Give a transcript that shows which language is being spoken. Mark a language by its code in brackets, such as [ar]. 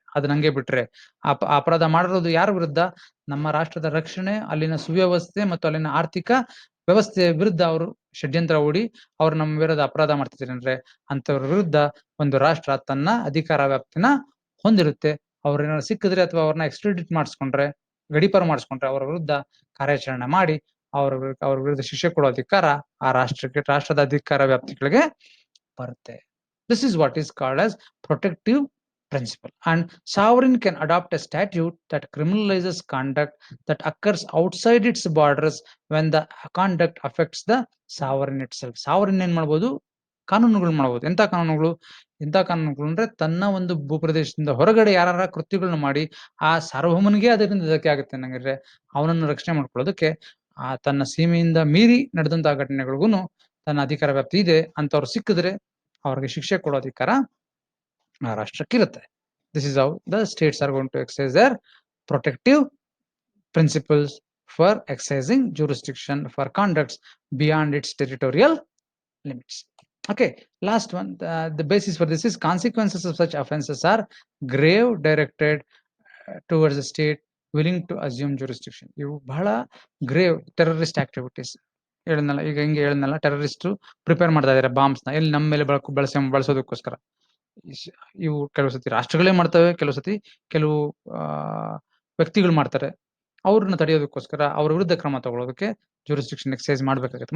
[kn] ಅದನ್ನ ಹಂಗೆ ಬಿಟ್ರೆ ಅಪರಾಧ ಮಾಡಿರೋದು ಯಾರ ವಿರುದ್ಧ? ನಮ್ಮ ರಾಷ್ಟ್ರದ ರಕ್ಷಣೆ, ಅಲ್ಲಿನ ಸುವ್ಯವಸ್ಥೆ ಮತ್ತು ಅಲ್ಲಿನ ಆರ್ಥಿಕ ವ್ಯವಸ್ಥೆಯ ವಿರುದ್ಧ ಅವರು ಷಡ್ಯಂತ್ರ ಹೂಡಿ ಅವ್ರು ನಮ್ಮ ವಿರುದ್ಧ ಅಪರಾಧ ಮಾಡ್ತಿದ್ದಾರೆ ಅಂದ್ರೆ, ಅಂತವ್ರ ವಿರುದ್ಧ ಒಂದು ರಾಷ್ಟ್ರ ತನ್ನ ಅಧಿಕಾರ ವ್ಯಾಪ್ತಿನ ಹೊಂದಿರುತ್ತೆ. ಅವ್ರನ್ನ ಸಿಕ್ಕಿದ್ರೆ ಅಥವಾ ಅವ್ರನ್ನ ಎಕ್ಸ್ಟ್ರಾಡಿಟ್ ಮಾಡಿಸ್ಕೊಂಡ್ರೆ, ಗಡೀಪಾರು ಮಾಡಿಸ್ಕೊಂಡ್ರೆ, ಅವರ ವಿರುದ್ಧ ಕಾರ್ಯಾಚರಣೆ ಮಾಡಿ ಅವ್ರ ವಿರುದ್ಧ ಶಿಕ್ಷೆ ಕೊಡೋ ಅಧಿಕಾರ ಆ ರಾಷ್ಟ್ರದ ಅಧಿಕಾರ ವ್ಯಾಪ್ತಿಗಳಿಗೆ ಬರುತ್ತೆ. [en] This is what is called as protective principle. And sovereign can adopt a statute that criminalizes conduct that occurs outside its borders when the conduct affects the sovereign itself. [kn] Sovereign ಏನ್ ಮಾಡ್ಬೋದು? ಕಾನೂನುಗಳು ಮಾಡ್ಬೋದು. ಎಂತ ಕಾನೂನುಗಳು ಅಂದ್ರೆ, ತನ್ನ ಒಂದು ಭೂಪ್ರದೇಶದಿಂದ ಹೊರಗಡೆ ಯಾರ ಕೃತ್ಯಗಳನ್ನ ಮಾಡಿ ಆ ಸಾರ್ವಭೌಮನಿಗೆ ಅದರಿಂದ ಧಕ್ಕೆ ಆಗುತ್ತೆ ಅನ್ನಂಗಿದ್ರೆ, ಅವನನ್ನು ರಕ್ಷಣೆ ಮಾಡ್ಕೊಳ್ಳೋದಕ್ಕೆ ತನ್ನ ಸೀಮೆಯಿಂದ ಮೀರಿ ನಡೆದಂತಹ ಘಟನೆಗಳಿಗೂ ತನ್ನ ಅಧಿಕಾರ ವ್ಯಾಪ್ತಿ ಇದೆ ಅಂತವ್ರು ಸಿಕ್ಕಿದ್ರೆ ಅವ್ರಿಗೆ ಶಿಕ್ಷೆ ಕೊಡೋ ಅಧಿಕಾರ ಆ ರಾಷ್ಟ್ರಕ್ಕಿರುತ್ತೆ. [en] This is how the states are going to exercise their protective principles for exercising jurisdiction for conducts beyond its territorial limits. Okay, last one, the basis for this is consequences of such offenses are grave, directed towards the state willing to assume jurisdiction. [kn] ಇವು ಬಹಳ [en] Grave terrorist activities. [kn] ಹೇಳಿದ್ನಲ್ಲ, ಈಗ ಹಿಂಗೆ ಹೇಳಿದ್ನಲ್ಲ, terrorist prepare ಮಾಡ್ತಾ ಇದಾರೆ bombs ನ ಎಲ್ಲಿ ನಮ್ಮ ಮೇಲೆ ಬಳಸೋದಕ್ಕೋಸ್ಕರ. ಇವು ಕೆಲವು ಸತಿ ರಾಷ್ಟ್ರಗಳೇ ಮಾಡ್ತವೆ, ಕೆಲವು ಸತಿ ಕೆಲವು ವ್ಯಕ್ತಿಗಳು ಮಾಡ್ತಾರೆ. ಅವ್ರನ್ನ ತಡೆಯೋದಕ್ಕೋಸ್ಕರ ಅವ್ರ ವಿರುದ್ಧ ಕ್ರಮ ತಗೊಳ್ಳೋದಕ್ಕೆ jurisdiction ಎಕ್ಸೈಸ್ ಮಾಡ್ಬೇಕಾಗುತ್ತೆ.